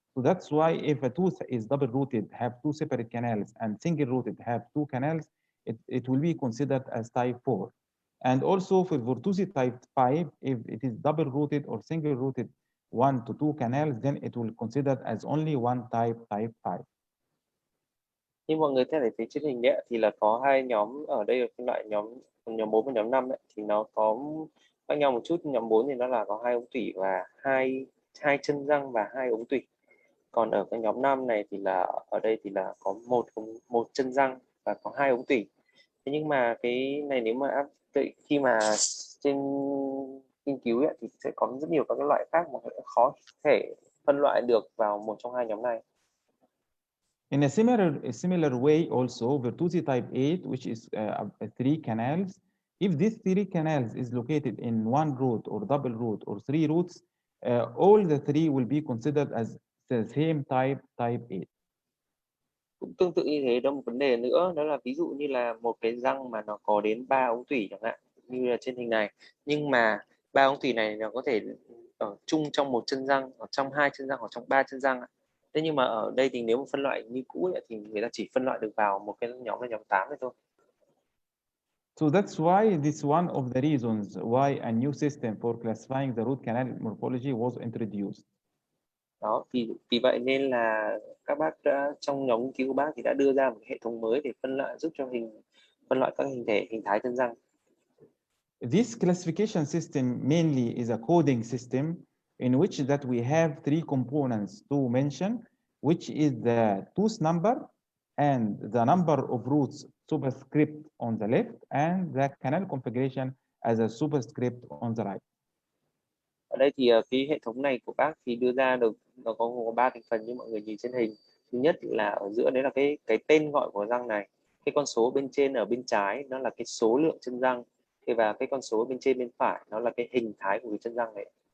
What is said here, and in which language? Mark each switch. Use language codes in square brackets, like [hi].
[en] So that's why if a tooth is double rooted, have 2 separate canals, and single rooted, have 2 canals, it will be considered as type 4. And also for Bertuzzi type 5, if it is double rooted or single rooted 1 to 2 canals, then it will considered as only one type 5. [vi] Như mọi người thấy phía trên hình thì là có hai nhóm ở đây, là phân loại nhóm 4 và nhóm 5 thì nó có khác nhau một chút. Nhóm 4 thì nó là có 2 ống tủy và hai chân răng và 2 ống tủy. Còn ở cái nhóm 5 này thì là ở đây thì là có một chân răng và có 2 ống tủy. Thế nhưng mà cái này nếu mà khi mà trên nghiên cứu thì sẽ có rất nhiều các cái loại khác mà khó thể phân loại được vào một trong hai nhóm này. [en] In a similar way, also Virtusi type 8, which is 3 canals, if these 3 canals is located in one root or double root or 3 roots, all the 3 will be considered as the same type 8. [vi] Cũng tương tự như thế, đó một vấn đề nữa, đó là ví dụ như là một cái răng mà nó có đến 3 ống tủy chẳng hạn, như là trên hình này, nhưng mà 3 ống tủy này nó có thể ở chung trong một chân răng, ở trong 2 chân răng, hoặc trong 3 chân răng. Thế nhưng mà ở đây thì nếu mà phân loại như cũ ấy, thì người ta chỉ phân loại được vào một cái nhóm là nhóm 8 thôi. [en] So that's why this one of the reasons why a new system for classifying the root canal morphology was introduced. [vi] Đó, vì vậy nên là các bác trong nhóm nghiên cứu của bác thì đã đưa ra một hệ thống mới để phân loại, giúp cho phân loại các hình thái chân răng. [en] This classification system mainly is a coding system in which that we have 3 components to mention, which is the tooth number and the number of roots superscript on the left and the canal configuration as a superscript on the right. [vi] Ở đây thì cái hệ thống này của bác thì đưa ra được, nó có 3 thành phần như mọi người nhìn trên hình. Thứ nhất là ở giữa đấy là cái tên gọi của răng này, cái con số bên trên ở bên trái nó là cái số lượng chân răng, và cái con số bên trên bên phải nó là cái hình thái của cái chân răng này.